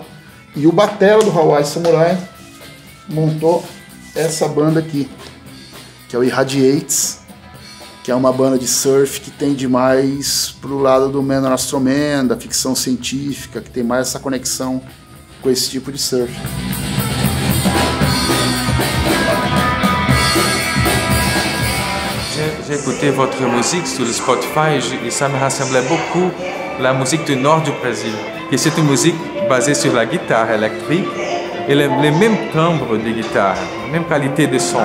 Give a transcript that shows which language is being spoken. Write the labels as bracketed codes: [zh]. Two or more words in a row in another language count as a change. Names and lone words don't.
[pt] E o batera do Hawaii Samurai montou essa banda aqui, que é o Irradiates, que é uma banda de surf que tende mais pro lado do Man Astro Man, da ficção científica, que tem mais essa conexão com esse tipo de surf. [fr] J'ai écouté votre musique sur le Spotify et ça me rassemblait beaucoup à la musique du nord du Brésil. Et c'est une musique basée sur la guitare électrique et les mêmes timbres de guitare, la même qualité de son.